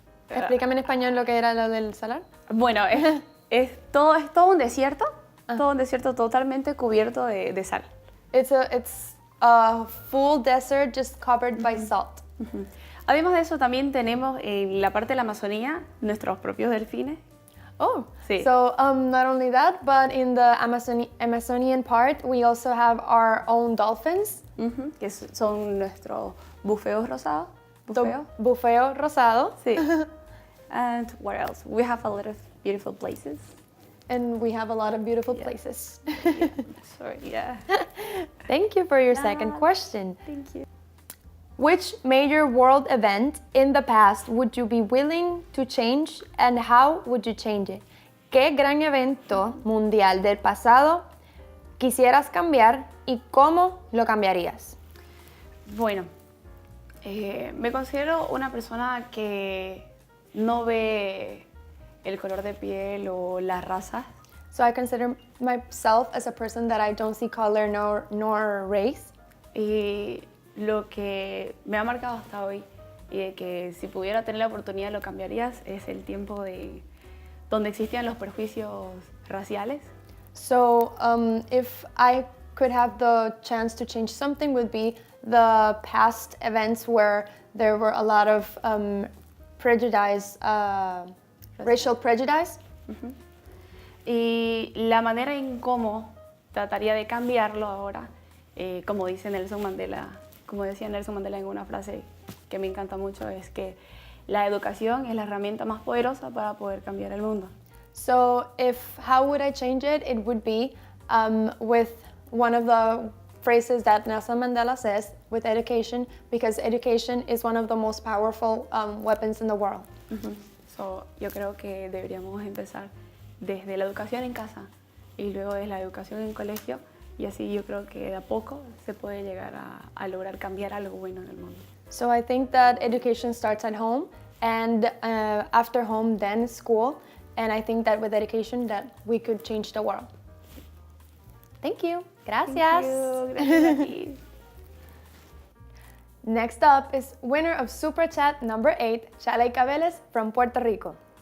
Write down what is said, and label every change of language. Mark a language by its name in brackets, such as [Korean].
[Spanish] Explícame en español lo que era lo del salar. Bueno, es todo un desierto, todo un desierto totalmente cubierto de sal. [English] It's a full desert just covered by salt. [Spanish] Además de eso, también tenemos en la parte de la Amazonía nuestros propios delfines. [English] Oh, [Spanish] Sí. [English] so not only that, but in the Amazonian part, we also have our own dolphins. [Spanish] Que son nuestros bufeos rosados. [English] The bufeo rosado. Sí. And what else? We have a lot of beautiful places. And we have a lot of beautiful places. Sorry, yeah. Thank you for your second question. Thank you. Which major world event in the past would you be willing to change and how would you change it? [Spanish] ¿Qué gran evento mundial del pasado quisieras cambiar y cómo lo cambiarías? Bueno, me considero una persona que no ve el color de piel o las razas. [English] So I consider myself as a person that I don't see color nor race. [Spanish] Y lo que me ha marcado hasta hoy y de que si pudiera tener la oportunidad lo cambiarías es el tiempo donde existían los prejuicios raciales. [English] So if I could have the chance to change something would be the past events where there were a lot of prejudice, racial prejudice. [Spanish] Y la manera en cómo trataría de cambiarlo ahora, como decía Nelson Mandela en una frase que me encanta mucho, es que la educación es la herramienta más poderosa para poder cambiar el mundo. [English] So how would I change it? It would be with one of the phrases that Nelson Mandela says, with education, because education is one of the most powerful weapons in the world. [Spanish] So, yo creo que deberíamos empezar desde la educación en casa y luego de la educación en colegio, y así yo creo que de a poco se puede llegar a lograr cambiar algo bueno en el mundo. [English] So I think that education starts at home, and after home then school, and I think that with education that we could change the world. Thank you. [Spanish] Gracias. [English] Thank you. [Spanish] Gracias a ti. [English] Next up is winner of Supra Chat number 8, Chaleika Vélez from Puerto Rico.